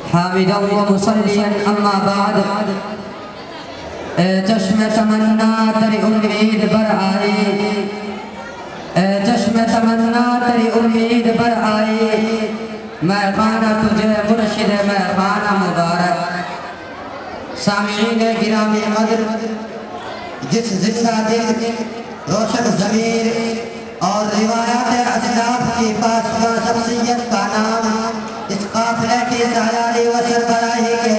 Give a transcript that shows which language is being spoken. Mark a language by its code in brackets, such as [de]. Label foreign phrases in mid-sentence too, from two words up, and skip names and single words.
[ar] حامدا ومصليا أما بعد [ur] چشم تمنا تری امید بر آئی چشم تمنا تری امید بر آئی میں خانہ تجھے مرشد میں خانہ مبارک سامعین گرامی قدر جس زندہ دل روشن ضمیر اور روایات اسلاف کی پاسباں شخصیت کا نام اس قافلے کی سالاری و سربراہی کے